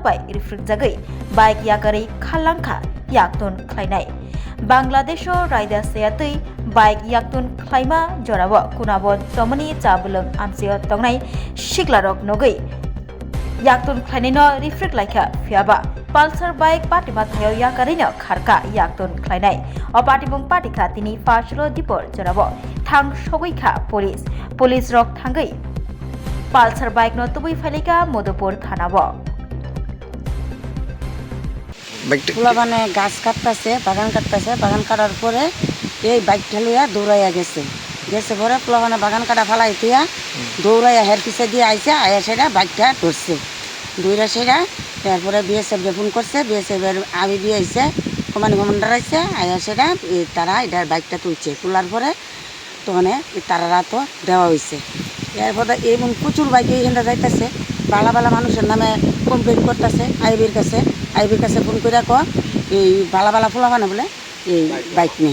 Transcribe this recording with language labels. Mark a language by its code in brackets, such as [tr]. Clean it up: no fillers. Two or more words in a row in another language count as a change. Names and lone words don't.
[trp] bai refrek jagai bike yakari khalangkha yaktun klainai Bangladesho Raida sayati bike yaktun klaima jorabo kunabon tomani chabulung amsio tongnai siklarok nogoi yaktun klainino refrek laika fiaba Pulsar bike patima thayo yakarino kharka yaktun klainai o patibung patika tini fasro dipor jorabo thang sogoikha police rok thangai Pulsar bike no tubui phalika Modopur thanabo [bn] ফুলাবানে গাছ কাটতেছে বাগান কাটার পরে এই বাইকটা লইয়া দৌড়াইয়া গেছে পরে ফুলাবানে বাগান কাটা ফালাই দিয়া দৌড়াইয়া হের পিছে দিয়ে আইসে আয়া সেটা বাইকটা ধরছে দৌড়া সেটা তারপরে BSF ফোন করছে BSF এর আইবি আইসে কমান্ডার আইসে আয়া সেটা তারা এটার বাইকটা তুলছে তোলার পরে তখন তারা তো দেওয়া হয়েছে এরপরে এমন প্রচুর বাইক এইখানটা যাইতেছে বালা মানুষের নামে কমপ্লেন করতেছে আইবির কাছে ফোন করে এই বালা ফুলাবানে বলে এই বাইক নেই।